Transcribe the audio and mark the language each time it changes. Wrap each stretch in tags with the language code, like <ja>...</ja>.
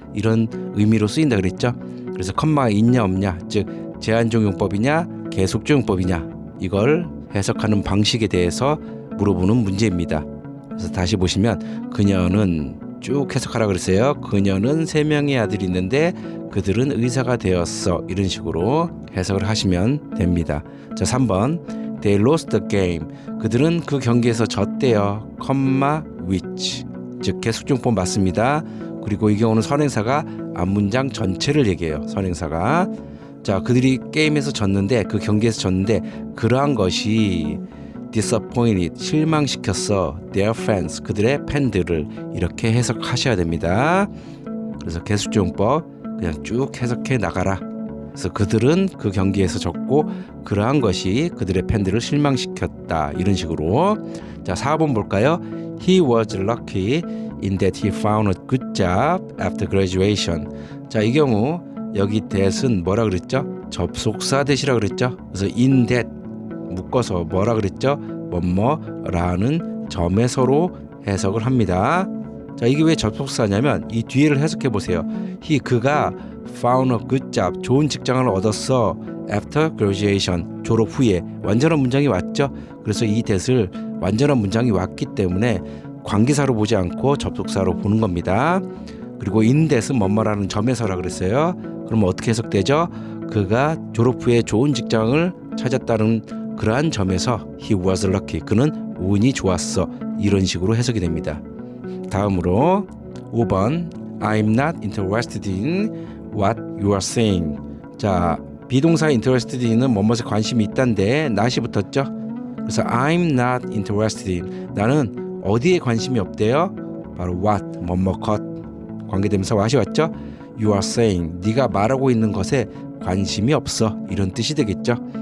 <ko>이런 의미로 쓰인다 그랬죠. 그래서 컴마가 있냐 없냐, 즉 제한적용법이냐 계속적용법이냐 이걸 해석하는 방식에 대해서 물어보는 문제입니다. 그래서 다시 보시면 그녀는 쭉 해석하라 그랬어요. 그녀는 세 명의 아들이 있는데 그들은 의사가 되었어. 이런 식으로 해석을 하시면 됩니다.</ko> <en>자, 3번 They lost the game.</en> <ko>그들은 그 경기에서 졌대요. which 즉 계속적용법 맞습니다. 그리고 이 경우는 선행사가 앞문장 전체를 얘기해요. 선행사가 자, 그들이 게임에서 졌는데 그 경기에서 졌는데 그러한 것이</ko> <en>disappointed</en> <ko>실망시켰어</ko> <en>their fans</en> <ko>그들의 팬들을 이렇게 해석하셔야 됩니다. 그래서 계속적용법 그냥 쭉 해석해 나가라. 그래서 그들은 그 경기에서 졌고 그러한 것이 그들의 팬들을 실망시켰다. 이런 식으로. 자, 4번 볼까요?</ko> <en>He was lucky in that he found a good job after graduation.</en> <ko>자, 이 경우 여기 that은 뭐라 그랬죠? 접속사 that이라 그랬죠? 그래서 in that 묶어서 뭐라 그랬죠? 뭐뭐라는 점에서로 해석을 합니다. 자, 이게 왜 접속사냐면 이 뒤에를 해석해 보세요. 그가</ko> <en>found a good job,</en> <ko>좋은 직장을 얻었어.</ko> <en>after graduation,</en> <ko>졸업 후에. 완전한 문장이 왔죠. 그래서 이 that을 완전한 문장이 왔기 때문에 관계사로 보지 않고 접속사로 보는 겁니다. 그리고 in that은 뭐뭐라는 점에서라 그랬어요. 그럼 어떻게 해석되죠? 그가 졸업 후에 좋은 직장을 찾았다는 그러한 점에서</ko> <en>he was lucky,</en> <ko>그는 운이 좋았어. 이런 식으로 해석이 됩니다.</ko> <en>다음으로 5번 I'm not interested in what you are saying.</en> <ko>자, 비동사 interested in은 뭐뭐에 관심이 있다인데 not이 붙었죠. 그래서</ko> <en>I'm not interested in,</en> <ko>나는 어디에 관심이 없대요? 바로 what, 뭐뭐 것, 관계대명사 what이 왔죠.</ko> <en>You are saying,</en> <ko>네가 말하고 있는 것에 관심이 없어. 이런 뜻이 되겠죠.</ko>